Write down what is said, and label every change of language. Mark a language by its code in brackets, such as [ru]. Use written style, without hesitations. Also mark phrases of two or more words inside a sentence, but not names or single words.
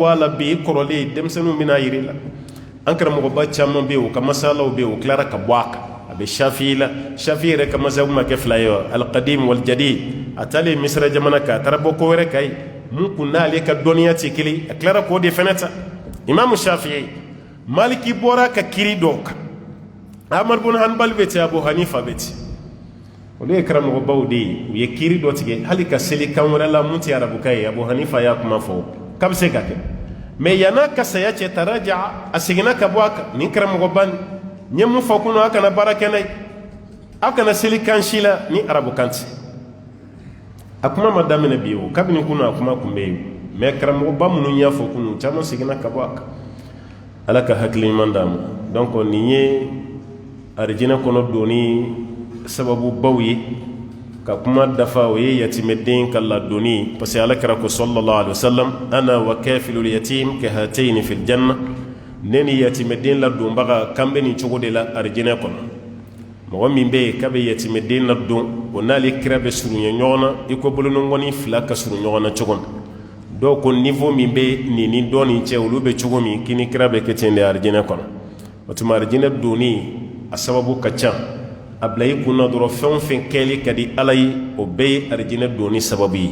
[bm] a la bi i kɔrɔlen denmisɛnninw bɛna yir'i la an karamɔgɔba caman bɛ yen o ka masalaw bɛ yen o tilara ka bɔ a kan a bɛ shafi'i la shafi'i yɛrɛ ka masabu ma kɛ fila ye [ar] و القديم والجديد [bm] a taalen misira jamana kan a taara bɔ ko wɛrɛ kan ye mun kun n'ale ka dɔnniya tɛ kelen a tilara k'o de fɛnɛ ta imamu shafi'i maliki bɔra ka kiri dɔw kan ahmad bin hanbal bɛ ten abu hanifa bɛ ten olu ye karamɔgɔbaw de ye u ye kiri dɔ tigɛ hali ka seli kan wɛrɛ la mun tɛ arabukan ye abu hanifa y'a kuma fɔ k'a bɛ se ka kɛ mɛ yan'a ka saya cɛ taraja a seginna ka bɔ a kan nin karamɔgɔba nin n ye mun fɔ kunun a kana baara kɛ n'a ye a kana seli kan si la ni arabukan tɛ a kuma ma daminɛ bi o kabini kunun a kuma kun bɛ yen mɛ karamɔgɔba minnu y'a fɔ kunun caman seginna ka bɔ a kan ala ka hakili ɲuman d'a ma donc nin ye arijinɛ kɔnɔ donni sababu baw ye ka kuma dafa o ye yatimɛden ka ladonni [fr] parce que [bm] ala kɛra ko [ar] صلى الله عليه وسلم أنا وكافل اليتيم كهاتين في الجنة [bm] ne ni yatimɛden ladonbaga kan bɛ nin cogo de la arijinɛ kɔnɔ mɔgɔ min bɛ yen k'a bɛ yatimɛden ladon o n'ale kira bɛ surunya ɲɔgɔn na i ko bolonɔngɔni fila ka surun ɲɔgɔn na cogo min dɔw ko niveau min bɛ nin ni dɔ nin cɛ olu bɛ cogo min k'i ni kira bɛ kɛ ten de arijinɛ kɔnɔ o tuma arijinɛ donni a sababu ka ca a bila i kunna dɔrɔn fɛn o fɛn kɛli ka di ala ye o bɛɛ ye arijinɛ donni sababu ye